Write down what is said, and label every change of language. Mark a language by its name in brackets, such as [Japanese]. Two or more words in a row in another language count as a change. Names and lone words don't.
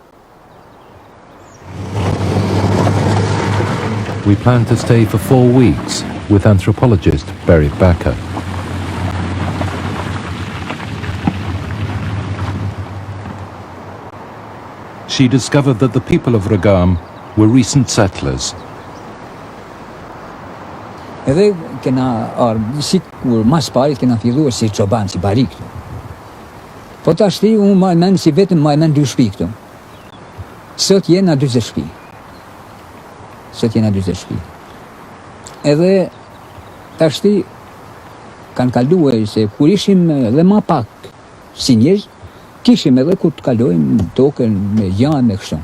[English] We planned to stay for 4 weeks with anthropologist Berit Bakker. She discovered that the people of Rrogam were recent settlers. [Albanian] Edhe kena si kur mas parit kena filluar si çoban, si bari këtu. Po tashti unë ma e men si vetëm ma e men 2 shtëpi këtu. Sot jena 40 shtëpi. Edhe tashti kanë kaluar se kur ishim edhe ma pak si njerëz, kishim edhe ku të kalojmë tokën me janë me kështu.